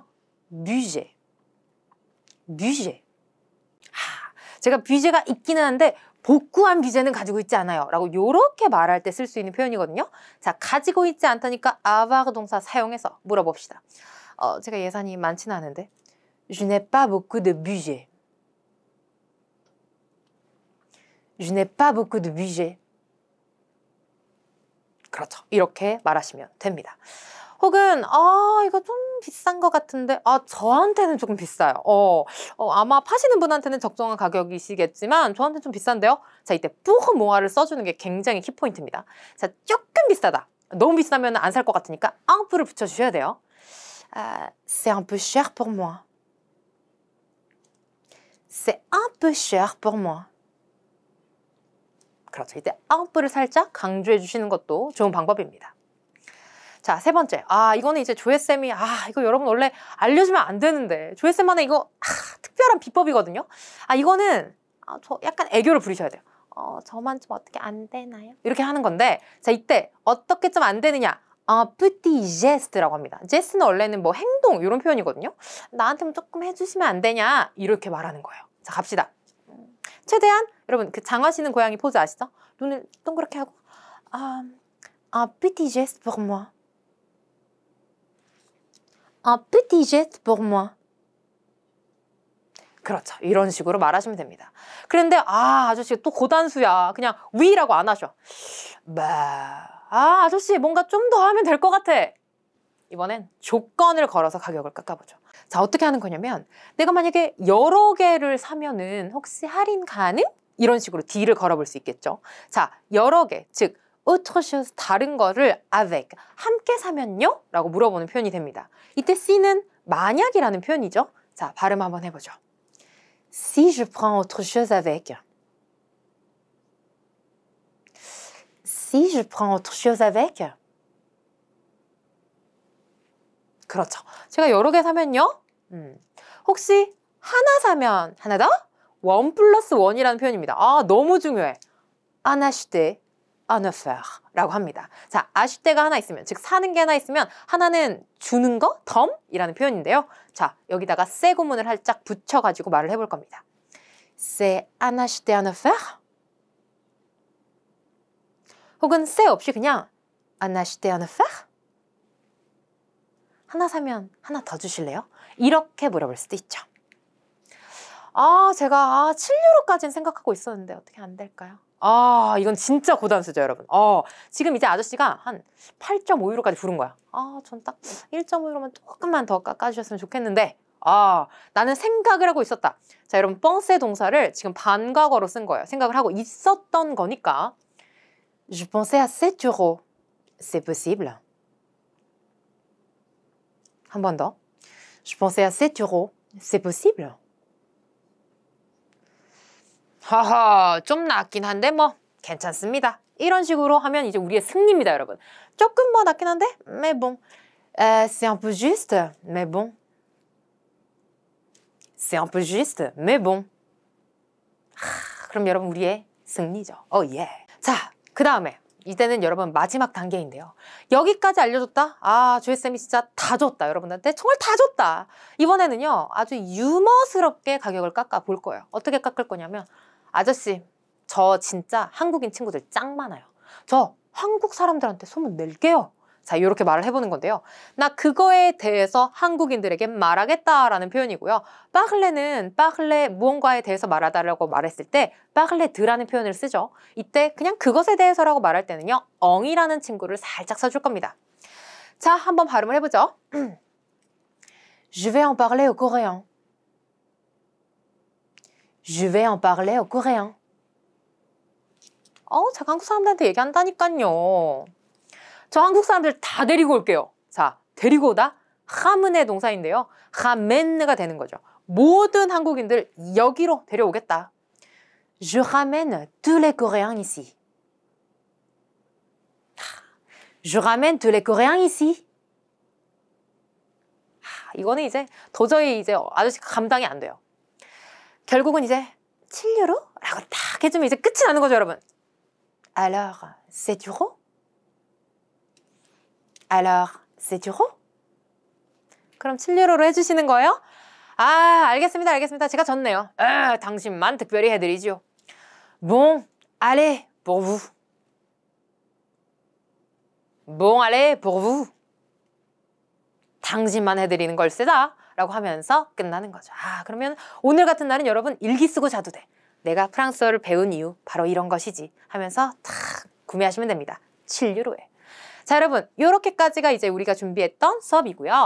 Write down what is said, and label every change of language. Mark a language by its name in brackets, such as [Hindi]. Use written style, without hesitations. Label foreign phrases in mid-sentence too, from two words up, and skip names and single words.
[French] budget. budget. [Korean] 제가 뷰제가 있기는 한데 복구한 뷰제는 가지고 있지 않아요 라고 요렇게 말할 때 쓸 수 있는 표현이거든요. 자, 가지고 있지 않다니까 avoir 동사 사용해서 물어봅시다. 제가 예산이 많지는 않은데 [French] Je n'ai pas beaucoup de budget. Je n'ai pas beaucoup de budget. [Korean] 그렇죠. 이렇게 말하시면 됩니다. 혹은 이거 좀 비싼 것 같은데 저한테는 조금 비싸요. 아마 파시는 분한테는 적정한 가격이시겠지만 저한테는 좀 비싼데요. 자, 이때 [French] pour moi [Korean] 를 써주는 게 굉장히 키포인트입니다. 자, 조금 비싸다. 너무 비싸면 안 살 것 같으니까 [French] un peu [Korean] 를 붙여주셔야 돼요. [French] C'est un peu cher pour moi. C'est un peu cher pour moi. [Korean] 그렇죠. 이때 [French] un peu [Korean] 를 살짝 강조해 주시는 것도 좋은 방법입니다. 자, 세 번째. 이거는 이제 조혜쌤이 이거 여러분 원래 알려주면 안 되는데 조혜쌤만의 이거 특별한 비법이거든요. 이거는 저 약간 애교를 부리셔야 돼요. 저만 좀 어떻게 안 되나요? 이렇게 하는 건데 자, 이때 어떻게 좀 안 되느냐? [French] petit geste [Korean] 라고 합니다. geste는 원래는 뭐 행동 이런 표현이거든요. 나한테 조금 해주시면 안 되냐? 이렇게 말하는 거예요. 자, 갑시다. 최대한 여러분 그 장화시는 고양이 포즈 아시죠? 눈을 동그랗게 하고 [French] un petit geste pour moi. Un petit geste pour moi. [Korean] 그렇죠. 이런 식으로 말하시면 됩니다. 그런데 아저씨가 또 고단수야. 그냥 위라고 안 하셔. 아저씨 뭔가 좀 더 하면 될 것 같아. 이번엔 조건을 걸어서 가격을 깎아보죠. 자, 어떻게 하는 거냐면 내가 만약에 여러 개를 사면은 혹시 할인 가능? 이런 식으로 딜을 걸어볼 수 있겠죠. 자, 여러 개, 즉 [French] autre chose, [Korean] 다른 거를 avec, 함께 사면요? 라고 물어보는 표현이 됩니다. 이때 C는 만약이라는 표현이죠. 자, 발음 한번 해보죠. [French] Si je prends autre chose avec. Si je prends autre chose avec. [Korean] 그렇죠. 제가 여러 개 사면요. 혹시 하나 사면 하나 더? 1 플러스 1이라는 표현입니다. 너무 중요해. [French] Un acheter, un offert [Korean] 라고 합니다. 자, acheter가 하나 있으면, 즉 사는 게 하나 있으면 하나는 주는 거, 덤이라는 표현인데요. 자, 여기다가 세 구문을 살짝 붙여가지고 말을 해볼 겁니다. [French] C'est un acheter, un offert? [Korean] 혹은 세 없이 그냥 [French] un acheter, un offert? [Korean] 하나 사면 하나 더 주실래요? 이렇게 물어볼 수도 있죠. 제가 7유로까지는 생각하고 있었는데 어떻게 안 될까요? 이건 진짜 고단수죠, 여러분. 지금 이제 아저씨가 한 8.5유로까지 부른 거야. 전 딱 1.5유로만 조금만 더 깎아주셨으면 좋겠는데 나는 생각을 하고 있었다. 자, 여러분 뻥세 동사를 지금 반과거로 쓴 거예요. 생각을 하고 있었던 거니까 [French] Je pensais à 7 euros. C'est possible? [Korean] 한 번 더. [French] Je pensais à 7 euros. C'est possible? [Korean] 하하, 좀 낮긴 한데 뭐 괜찮습니다. 이런 식으로 하면 이제 우리의 승리입니다, 여러분. 조금 뭐 낮긴 한데 [French] mais bon. C'est un peu juste, mais bon. C'est un peu juste, mais bon. [Korean] 그럼 여러분 우리의 승리죠. 예. 자, 그 다음에 이제는 여러분 마지막 단계인데요. 여기까지 알려줬다? 조혜쌤이 진짜 다 줬다. 여러분한테 정말 다 줬다. 이번에는요. 아주 유머스럽게 가격을 깎아 볼 거예요. 어떻게 깎을 거냐면 아저씨, 저 진짜 한국인 친구들 짱 많아요. 저 한국 사람들한테 소문 낼게요. 자, 이렇게 말을 해보는 건데요. 나 그거에 대해서 한국인들에게 말하겠다라는 표현이고요. parler는 parler 무언가에 대해서 말하다라고 말했을 때 [French] parler de [Korean] 라는 표현을 쓰죠. 이때 그냥 그것에 대해서라고 말할 때는요. 엉이라는 친구를 살짝 써줄 겁니다. 자, 한번 발음을 해보죠. [French] Je vais en parler au coréen. Je vais en parler au coréen. [Korean] 제가 한국 사람들한테 얘기한다니까요. 저 한국 사람들 다 데리고 올게요. 자, 데리고 오다 하문의 동사인데요. ramène가 되는 거죠. 모든 한국인들 여기로 데려오겠다. [French] Je ramène tous les Coréens ici. Je ramène tous les Coréens ici. [Korean] 이거는 이제 도저히 이제 아저씨가 감당이 안 돼요. 결국은 이제 7유로? 라고 딱 해주면 이제 끝이 나는 거죠, 여러분. Alors, 7유로? Alors, 7유로? 그럼 7유로로 해주시는 거예요? 아, 알겠습니다, 알겠습니다. 제가 졌네요. 당신만 특별히 해드리죠. [French] Bon, allez, pour vous. Bon, allez, pour vous. [Korean] 당신만 해드리는 걸세다 라고 하면서 끝나는 거죠. 아, 그러면 오늘 같은 날은 여러분 일기 쓰고 자도 돼. 내가 프랑스어를 배운 이유 바로 이런 것이지 하면서 탁 구매하시면 됩니다. 7유로에. 자, 여러분 이렇게까지가 이제 우리가 준비했던 수업이고요.